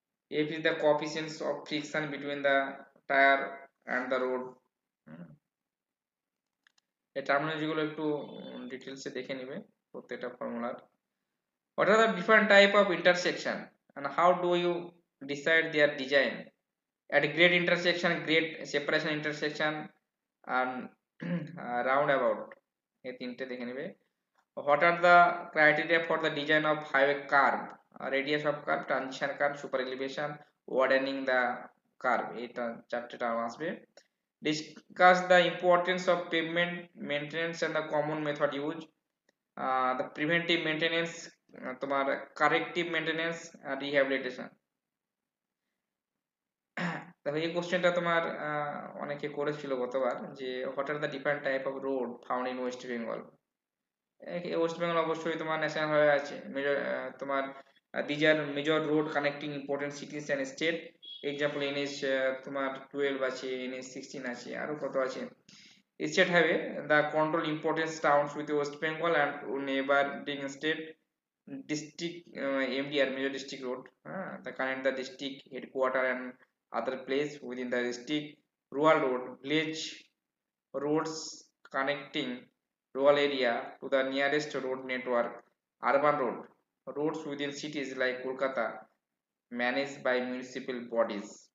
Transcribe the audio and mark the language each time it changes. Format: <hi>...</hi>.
<en>F is the coefficient of friction between the tire and the road।</en> <bn>এই terminology গুলো একটু ডিটেলসে দেখে নিবে প্রত্যেকটা ফর্মুলার।</bn> <en>What are the different type of intersection and how do you decide their design? At grade intersection, grade separation intersection and roundabout,</en> <bn>এই তিনটে দেখে নিবে।</bn> <en>What are the criteria for the design of highway curve? Radius of curve, transition curve, super elevation, widening the curve,</en> <bn>এটা চারটে term আসবে।</bn> <en>Discuss the importance of pavement maintenance and the common method used. The preventive maintenance, তোমার corrective maintenance আর rehabilitation।</en> <bn>দেখো এই কোশ্চেনটা তোমার অনেকে করেছিল গতবার, যে</bn> <en>what are the different type of road found in West Bengal?</en> <bn>West Bengal অবশ্যই তোমার ন্যাশনাল হাইওয়ে আছে, মেজর তোমার these are</bn> <en>major road connecting important cities and state,</en> <bn>example NS তোমার 12 আছে, এনএস 16 আছে, আরো কত আছে।</bn> <en>State highway the control important towns with West Bengal and neighbouring state. District MDR major district road, হ্যাঁ, the connect the district headquarter and other place within the district. Rural road village roads connecting rural area to the nearest road network. Urban roads within cities like Kolkata managed by municipal bodies।</en>